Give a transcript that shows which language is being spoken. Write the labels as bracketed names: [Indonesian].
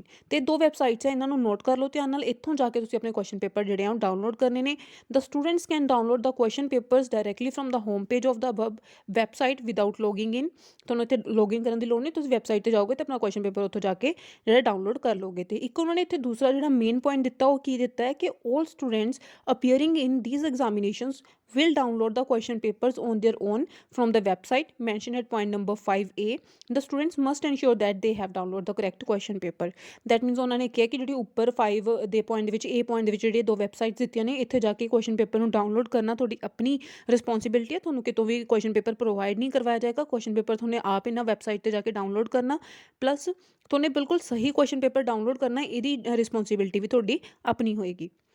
[Punjabi] ਅਤੇ 2 ਵੈਬਸਾਈਟਸ ਹੈ, ਇਹਨਾਂ ਨੂੰ ਨੋਟ ਕਰ ਲਓ ਧਿਆਨ ਨਾਲ। ਇੱਥੋਂ ਜਾ ਕੇ ਤੁਸੀਂ ਆਪਣੇ ਕੁਐਸਚਨ ਪੇਪਰ ਜਿਹੜੇ ਆ ਉਹ ਡਾਊਨਲੋਡ ਕਰਨੇ ਨੇ। [English] The students can download the question papers directly from the home page of the website without logging in. [Punjabi] ਤੁਹਾਨੂੰ ਇੱਥੇ ਲੌਗਿਨ ਕਰਨ ਦੀ ਲੋੜ ਨਹੀਂ, ਤੁਸੀਂ ਵੈਬਸਾਈਟ 'ਤੇ ਜਾਓਗੇ ਅਤੇ ਆਪਣਾ ਕੁਐਸਚਨ ਪੇਪਰ ਉੱਥੋਂ ਜਾ ਕੇ ਜਿਹੜਾ ਡਾਊਨਲੋਡ ਕਰ ਲਓਗੇ। ਅਤੇ ਇੱਕ ਉਹਨਾਂ ਨੇ ਇੱਥੇ ਦੂਸਰਾ ਜਿਹੜਾ ਮੇਨ ਪੁਆਇੰਟ ਦਿੱਤਾ ਉਹ ਕੀ ਦਿੱਤਾ ਹੈ ਕਿ [English] all students appearing in these examinations will download the question papers on their own from the website mentioned at point number 5A. The students must ensure that they have downloaded the correct question paper. That means [Punjabi] ਉਹਨਾਂ ਨੇ ਕਿਹਾ ਕਿ ਜਿਹੜੀ ਉੱਪਰ 5 ਦੇ point ਦੇ ਵਿੱਚ, A point ਦੇ ਵਿੱਚ ਜਿਹੜੀਆਂ 2 ਵੈਬਸਾਈਟਸ ਦਿੱਤੀਆਂ ਨੇ, ਇੱਥੇ ਜਾ ਕੇ ਕੁਐਸਚਨ ਪੇਪਰ ਨੂੰ ਡਾਊਨਲੋਡ ਕਰਨਾ ਤੁਹਾਡੀ ਆਪਣੀ ਰਿਸਪੌਂਸਿਬਿਲਿਟੀ ਹੈ। ਤੁਹਾਨੂੰ ਕਿਤੋਂ ਵੀ ਕੁਐਸਚਨ ਪੇਪਰ ਪ੍ਰੋਵਾਈਡ ਨਹੀਂ ਕਰਵਾਇਆ ਜਾਏਗਾ। ਕੁਐਸਚਨ ਪੇਪਰ ਤੁਹਾਨੂੰ ਆਪ ਇਹਨਾਂ ਵੈਬਸਾਈਟ 'ਤੇ ਜਾ ਕੇ ਡਾਊਨਲੋਡ ਕਰਨਾ, ਪਲੱਸ ਤੁਹਾਨੂੰ ਬਿਲਕੁਲ ਸਹੀ ਕੁਐਸਚਨ ਪੇਪਰ ਡਾਊਨਲੋਡ ਕਰਨਾ, ਇਹਦੀ ਰਿਸਪੌਂਸਿਬਿਲਿਟੀ ਵੀ ਤੁਹਾਡੀ ਆਪਣੀ ਹੋਏਗੀ।